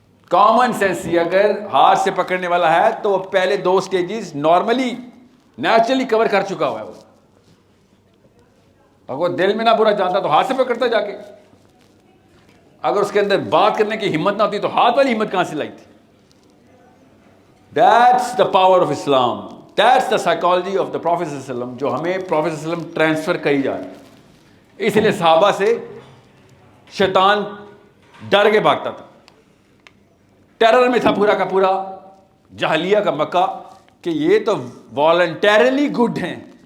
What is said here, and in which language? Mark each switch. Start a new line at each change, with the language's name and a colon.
Urdu: Common sense ہی اگر ہاتھ سے پکڑنے والا ہے تو وہ پہلے 2 سٹیجز نارملی نیچرلی کور کر چکا ہوا ہے. وہ اگر دل میں نہ برا جانتا تو ہاتھ سے پکڑتا جا کے. اگر اس کے اندر بات کرنے کی ہمت نہ ہوتی تو ہاتھ والی ہمت کہاں سے لائی تھی.
English: That's the power of Islam. That's the psychology of the Prophet
Urdu: صلی اللہ علیہ وسلم, جو ہمیں Prophet صلی اللہ علیہ وسلم ٹرانسفر کری جا رہی ہے. اس لیے صحابہ سے شیطان ڈر کے بھاگتا تھا. ٹیرر میں تھا پورا کا پورا جاہلیہ کا مکہ کہ یہ تو والنٹیرلی گڈ ہیں,